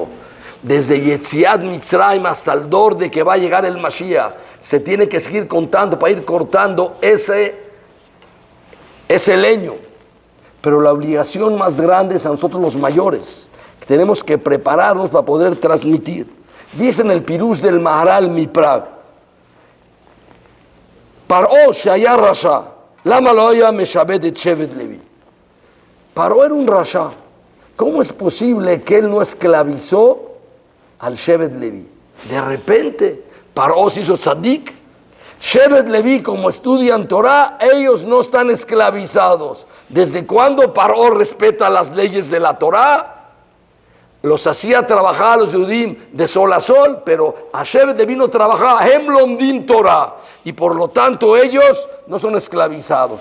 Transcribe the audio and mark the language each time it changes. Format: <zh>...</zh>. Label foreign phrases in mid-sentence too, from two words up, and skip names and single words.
<es>Desde</es> <he>יציאת מצרים</he> <es>hasta el dor de que va a llegar el Mashiach, se tiene que seguir contando para ir cortando ese leño. Pero la obligación más grande es a nosotros los mayores, que tenemos que prepararnos para poder transmitir. Dice en el Pirush del Maharal Miprag,</es> <he>Paró שהיה רשע למה לא היה משעבד את שבט לוי.</he> <es>Paró era un rasha. ¿Cómo es posible que él no esclavizó al Shevet Levi? De repente, Paró se hizo tzadik. Shevet Levi, como estudian Torah, ellos no están esclavizados. ¿Desde cuándo Paró respeta las leyes de la Torah? Los hacía trabajar a los Yudim de sol a sol, pero a Shevet Levi no trabajaba,</es> <he>הם לומדים תורה,</he> <es>y por lo tanto ellos no son esclavizados.</es>